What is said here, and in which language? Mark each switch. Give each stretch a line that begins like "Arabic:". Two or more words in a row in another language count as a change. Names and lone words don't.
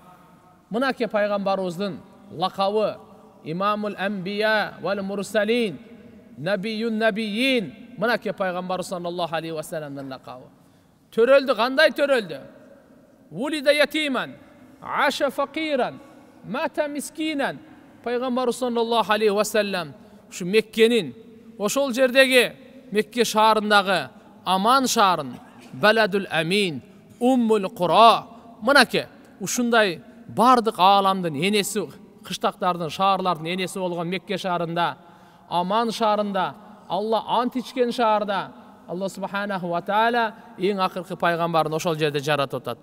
Kyrgyz: Мынаке пайгамбарыбыздын лакабы
Arabic: إمام الأنبياء والمرسلين، نبي النبيين.
Kyrgyz: Мынаке пайгамбар
Arabic: صلى الله عليه و
Kyrgyz: салламдын лакабы. Төрөлдү, кандай төрөлдү?
Arabic: ولد يتيما، عاش فقيرا، مات مسكينا.
Kyrgyz: Пайгамбар
Arabic: صلى الله عليه وسلم
Kyrgyz: ушу Меккенин, ошол жердеги Мекке шаарындагы Аман шаарын, Баладул Амин, Уммул Кура. Мынаке ушундай бардык ааламдын энеси, кыштактардын, шаарлардын энеси болгон Мекке шаарында, Аман шаарында, Алла ант ичкен шаарда Алла
Arabic: سبحانه وتعالى
Kyrgyz: эң акыркы пайгамбарын ошол жерде жаратып атат.